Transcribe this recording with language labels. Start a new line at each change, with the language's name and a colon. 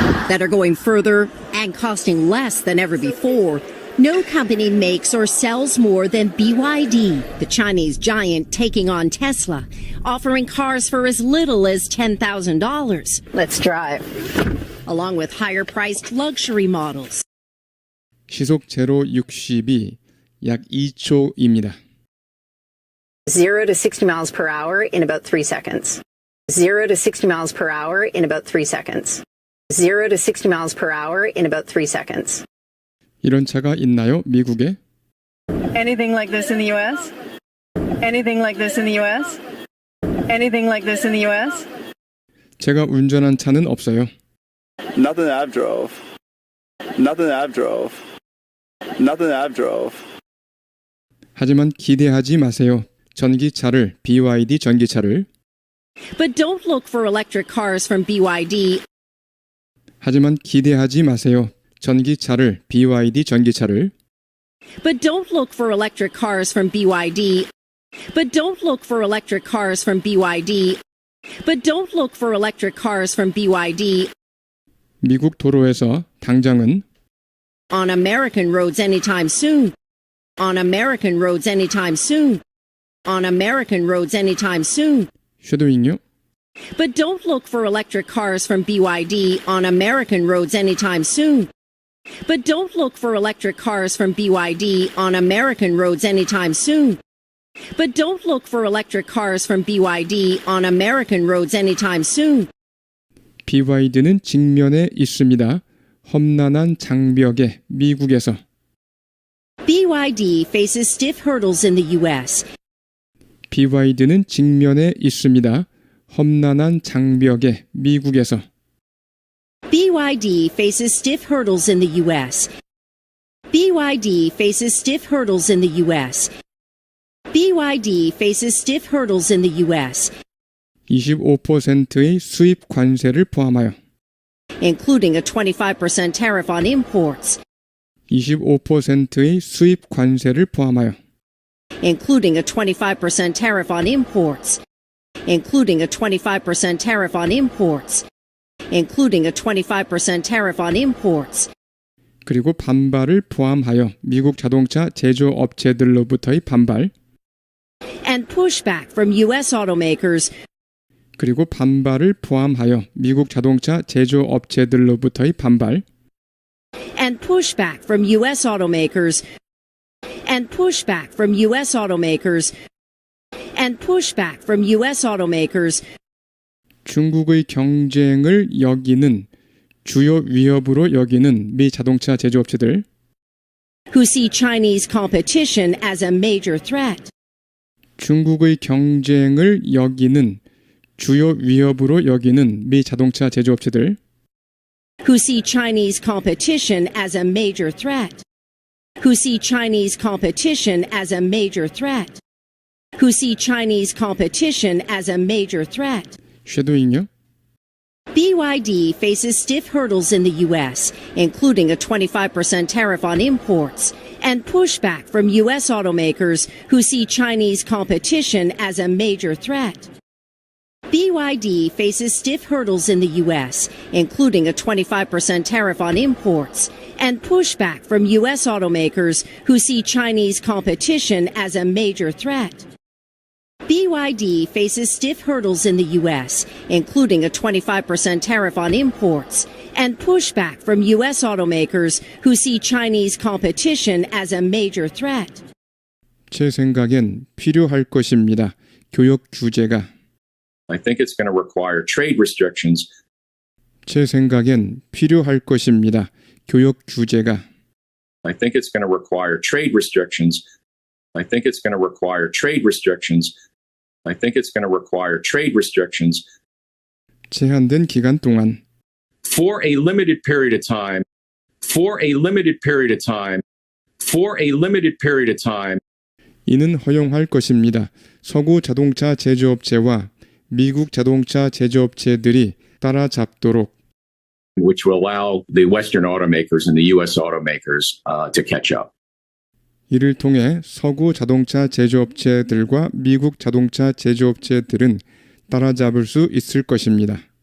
English: that are going further and costing less than ever before, no company makes or sells more than BYD, the Chinese giant taking on Tesla, offering cars for as little as $10,000, Let's drive. along with higher-priced luxury models.
Korean: 시속 제로 60이 약 2초입니다.
English: 0 to 60 miles per hour in about 3 seconds. 0 to 60 miles per hour in about 3 seconds. 0 to 60 miles per hour in about 3 seconds.
Korean: 이런 차가 있나요? 미국에?
English: Anything like this in the U.S.? Anything like this in the U.S.? Anything like this in the U.S.?
Korean: 제가 운전한 차는 없어요.
English: Nothing that I've drove. Nothing that I've drove. Nothing that I've drove.
Korean: 하지만 기대하지 마세요. 전기차를, BYD 전기차를.
English: But don't look for electric cars from BYD.
Korean: 하지만 기대하지 마세요. 전기차를, BYD 전기차를.
English: But don't look for electric cars from BYD. But don't look for electric cars from BYD. But don't look for electric cars from BYD.
Korean: 미국 도로에서 당장은
English: On American roads anytime soon. On American roads anytime soon. On American roads anytime soon.
Korean: 쉐도잉요?
English: But don't look for electric cars from BYD on American roads anytime soon. But don't look for electric cars from BYD on American roads anytime soon. But don't look for electric cars from BYD on American roads anytime soon.
Korean: BYD는 직면에 있습니다. 험난한 장벽에 미국에서.
English: BYD faces stiff hurdles in the U.S.
Korean: BYD는 직면에 있습니다. 험난한 장벽에 미국에서.
English: BYD faces stiff hurdles in the U.S. BYD faces stiff hurdles in the U.S. BYD faces stiff hurdles in the U.S.
Korean: 25%의 수입 관세를 포함하여
English: including a 25% tariff on imports,
Korean: 25%의 수입 관세를 포함하여
English: including a 25% tariff on imports, including a 25% tariff on imports, including a 25% tariff on imports,
Korean: 그리고 반발을 포함하여 미국 자동차 제조업체들로부터의 반발
English: and pushback from U.S. automakers
Korean: 그리고 반발을 포함하여 미국 자동차 제조업체들로부터의 반발
English: and pushback from U.S. automakers and pushback from U.S. automakers and pushback from U.S. automakers
Korean: 중국의 경쟁을 여기는 주요 위협으로 여기는 미 자동차 제조업체들
English: who see Chinese competition as a major threat.
Korean: 중국의 경쟁을 여기는 주요 위협으로 여기는 미 자동차 제조업체들
English: who see Chinese competition as a major threat. Who see Chinese competition as a major threat. Who see Chinese competition as a major threat.
Korean: 쉐도잉요?
English: BYD faces stiff hurdles in the U.S., including a 25% tariff on imports, and pushback from U.S. automakers who see Chinese competition as a major threat. BYD faces stiff hurdles in the U.S., including a 25% tariff on imports, and pushback from U.S. automakers who see Chinese competition as a major threat. BYD faces stiff hurdles in the U.S., including a 25% tariff on imports, and pushback from U.S. automakers who see Chinese competition as a major threat.
Korean: 제 생각엔 필요할 것입니다. 교역 규제가
English: I think it's going to require trade restrictions.
Korean: 제 생각엔 필요할 것입니다. 교역 규제가
English: I think it's going to require trade restrictions. I think it's going to require trade restrictions. I think it's going to require trade restrictions
Korean: 제한된 기간 동안
English: for a limited period of time. For a limited period of time. For a limited period of time.
Korean: 이는 허용할 것입니다. 서구 자동차 제조업체와 미국 자동차 제조업체들이 따라잡도록
English: which will allow the Western automakers and the U.S. automakers to catch up.
Korean: 이를 통해 서구 자동차 제조업체들과 미국 자동차 제조업체들은 따라잡을 수 있을 것입니다.